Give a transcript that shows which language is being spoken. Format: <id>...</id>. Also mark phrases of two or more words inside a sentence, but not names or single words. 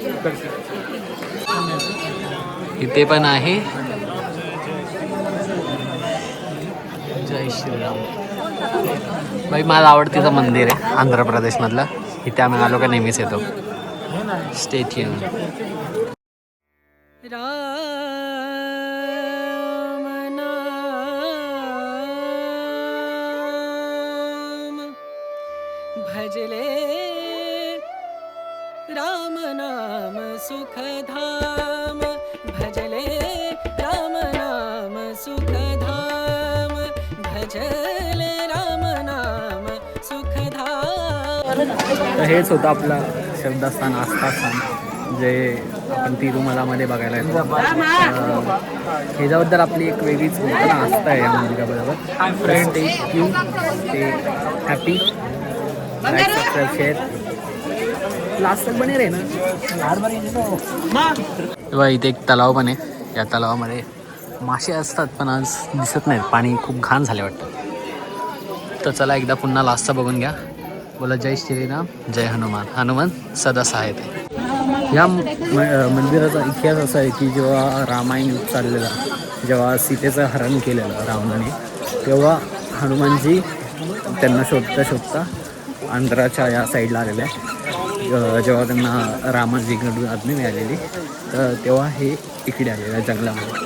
<mr>इथे पण आहे जय श्रीराम. भाई माझं आवडतीचं मंदिर आहे आंध्र प्रदेशमधलं. इथे आम्ही आलो का नेहमीच येतो.</mr> <en>stay tuned.</en> <hi>भजले राम नाम सुखधाम. भजले राम नाम सुखधाम. भजले राम नाम सुखधाम.</hi> <mr>तर हेच होतं आपलं श्रद्धास्थान आस्थास्थान जे आपण तिरुमलामध्ये बघायला येतो. ह्याच्याबद्दल आपली एक वेगळीच बोलतो ना आस्था आहे या मंदिराबरोबर.</mr> <en>stay tuned, stay happy, like, subscribe, share.</en> <hi>लास्ट तक बने रहे ना.</hi> <mr>तेव्हा इथे एक तलाव पण आहे. या तलावामध्ये मासे असतात पण आज दिसत नाहीत. पाणी खूप घाण झाले वाटतं. तर चला एकदा पुन्हा लास्टचा बघून घ्या. बोला जय श्रीराम, जय हनुमान. हनुमान सदा सहाय्य आहे. या मंदिराचा इतिहास असा आहे की जेव्हा रामायण युद्ध चाललेलं, जेव्हा सीतेचं हरण केलेलं रावणाने, तेव्हा हनुमानजी त्यांना शोधता शोधता आंध्राच्या या साईडला आलेल्या. जेव्हा त्यांना रामाजीकडून आज्ञा मिळालेली तर तेव्हा हे इकडे आलेलं आहे जंगलामध्ये.</mr>